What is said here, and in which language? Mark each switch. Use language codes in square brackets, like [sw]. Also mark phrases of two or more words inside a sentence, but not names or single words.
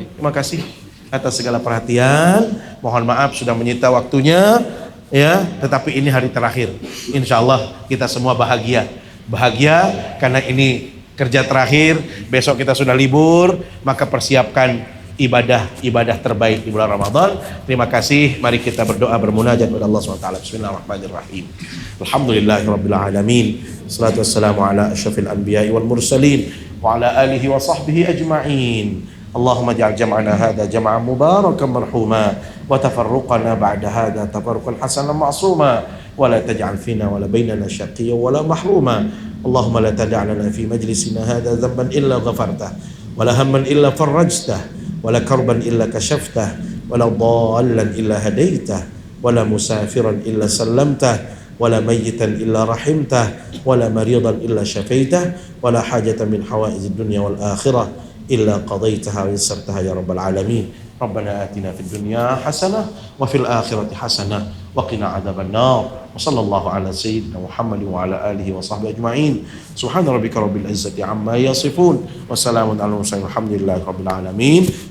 [id] Terima kasih atas segala perhatian. Mohon maaf sudah menyita waktunya, ya. Tetapi ini hari terakhir. [ar] إن شاء الله [id] kita semua bahagia karena ini kerja terakhir. Besok kita sudah libur, maka persiapkan ibadah terbaik di bulan Ramadan. Terima kasih. Mari kita berdoa, bermunajat kepada Allah SWT. [ar] بسم الله الرحمن الرحيم. الحمد لله رب العالمين. والصلاة والسلام على أشرف الأنبياء والمرسلين وعلى آله وصحبه أجمعين. اللهم اجعل جمعنا هذا جمعا مباركا مرحوما وتفرقنا بعد هذا تفرقا حسنا معصوما ولا تجعل فينا ولا بيننا شقيا ولا محروما. اللهم لا تدع لنا في مجلسنا هذا ذنبا إلا غفرته ولا هما إلا فرجته ولا كربا إلا كشفته ولا ضالا إلا هديته ولا مسافرا إلا سلمته ولا ميتا إلا رحمته ولا مريضا إلا شفيته ولا حاجة من حوائج الدنيا والآخرة إلا قضيتها ويسرتها يا رب العالمين. ربنا آتنا في الدنيا حسنة وفي الآخرة حسنة وقنا عذاب النار. وصلى الله على سيدنا محمد وعلى آله وصحبه أجمعين. سبحان ربك رب العزة عما يصفون وسلام على المرسلين والحمد لله رب العالمين.